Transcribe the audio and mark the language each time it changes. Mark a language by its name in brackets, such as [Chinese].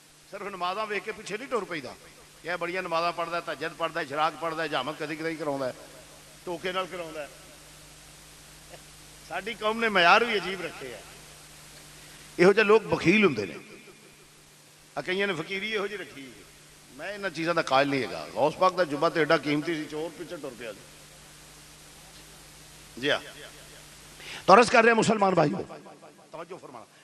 [Punjabi] صرف نمازاں ویکھ کے پیچھے نہیں ٹر پیدا. یہ بڑیاں نمازاں پڑھدا ہے، تہجد پڑھدا ہے، اشراق پڑھدا ہے، جامت کدی کدی کراوندا ہے، ٹوکے نال کراوندا ہے. ساڈی قوم نے معیار بھی عجیب رکھے ہیں. یہو جہے لوگ بخیل ہوندے نے، کئیاں نے فقیری یہو جی رکھی. میں انہاں چیزاں دا قائل نہیں ہے. غوث پاک دا جبہ تے ایڈا قیمتی سی، چور پیچھے ٹر پیا. [Urdu] جی ہاں، تو عرض کر رہے ہیں مسلمان بھائیو توجہ فرمانا.